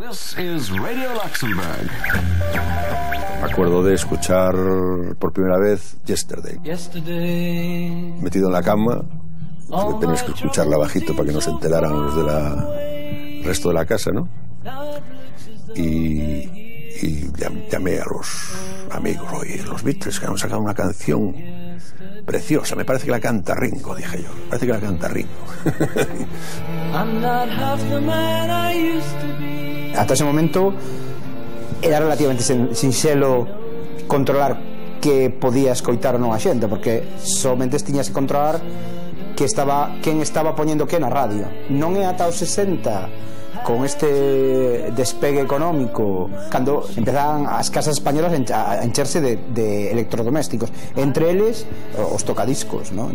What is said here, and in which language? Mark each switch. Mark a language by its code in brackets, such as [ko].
[en] This is Radio Luxembourg. [es] Me acuerdo de escuchar por primera vez Yesterday. Metido en la cama, tenías que escucharla bajito para que no se enteraran los del resto de la casa, ¿no? Y llamé a los amigos, oye, los Beatles que han sacado una canción preciosa, me parece que la canta Ringo, dije yo, parece que la canta Ringo. [gl] Hasta ese momento era relativamente sinxelo controlar que podía escoitar ou non a xente, porque somente tiñas que controlar quen estaba poñendo que na radio. Non é ata os 60, con este despegue económico, cando empezaban as casas españolas a encherse de electrodomésticos, entre eles os tocadiscos, ¿no?